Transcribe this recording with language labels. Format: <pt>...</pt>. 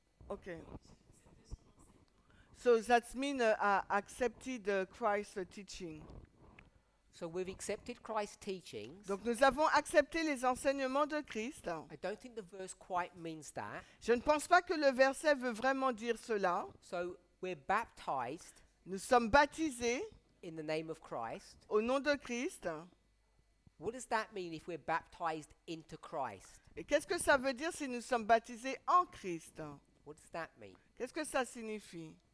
<en>Okay. So that means accepted Christ's teaching. So we've accepted Christ's teachings.</en> <fr>Donc nous avons accepté les enseignements de Christ.</fr> <en>I don't think the verse quite means that.</en> <fr>Je ne pense pas que le verset veut vraiment dire cela.</fr> <en>So we're baptized</en> <fr>Nous sommes baptisés</fr> <en>in the name of Christ.</en> <fr>au nom de Christ.</fr> <en>What does that mean if we're baptized into Christ?</en> <fr>Et qu'est-ce que ça veut dire si nous sommes baptisés en Christ?</fr> <en>What does that mean?</en> <fr>Qu'est-ce que ça signifie?</fr>